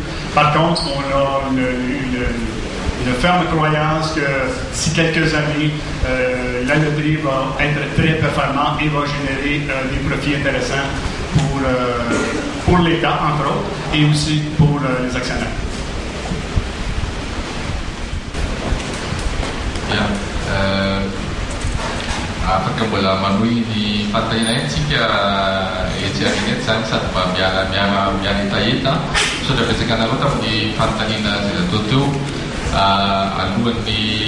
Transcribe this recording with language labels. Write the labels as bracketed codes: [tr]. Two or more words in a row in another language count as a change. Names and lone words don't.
[fr] Par contre, on a une ferme croyance que d'ici quelques années, la loterie va être très performante et va générer des profits intéressants pour l'État, entre autres, et aussi pour les actionnaires. [mg] Afaka mbola manohy ny fantahinaitsika etserineto zany sady mba miala etaeta saotra betsaka anareo tamin'ny fanontaniana zay natao teo alohan'ny